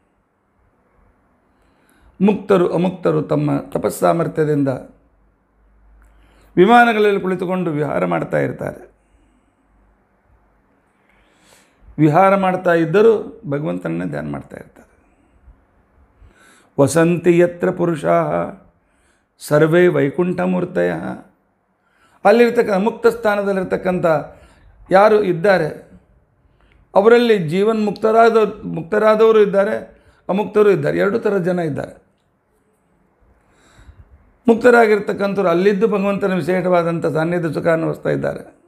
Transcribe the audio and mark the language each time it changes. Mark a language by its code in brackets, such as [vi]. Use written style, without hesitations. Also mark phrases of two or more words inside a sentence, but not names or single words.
[kn] ಮುಕ್ತರು ಅಮುಕ್ತರು ತಮ್ಮ ತಪಸ್ಸಾಮರ್ಥ್ಯದಿಂದ ವಿಮಾನಗಳಲ್ಲಿ ಕುಳಿತುಕೊಂಡು ವಿಹಾರ ಮಾಡ್ತಾ ಇರ್ತಾರೆ. ವಿಹಾರ ಮಾಡ್ತಾ ಇದ್ದರೂ ಭಗವಂತನನ್ನೇ ಧ್ಯಾನ ಮಾಡ್ತಾ ಇರ್ತಾರೆ. [sa] ವಸಂತಿ ಯತ್ರ ಪುರುಷಾ ಸರ್ವೇ ವೈಕುಂಠಮೂರ್ತಯ. [kn] ಅಲ್ಲಿರ್ತಕ್ಕ ಮುಕ್ತ ಸ್ಥಾನದಲ್ಲಿರ್ತಕ್ಕಂಥ ಯಾರು ಇದ್ದಾರೆ ಅವರಲ್ಲಿ ಮುಕ್ತರಾದವರು ಇದ್ದಾರೆ, ಅಮುಕ್ತರು ಇದ್ದಾರೆ. ಎರಡು ಥರದ ಜನ ಇದ್ದಾರೆ. ಮುಕ್ತರಾಗಿರ್ತಕ್ಕಂಥವ್ರು ಅಲ್ಲಿದ್ದು ಭಗವಂತನ ವಿಶೇಷವಾದಂಥ ಸಾನ್ನಿಧ್ಯ ಸುಖ ಅನುಭವಿಸ್ತಾ ಇದ್ದಾರೆ.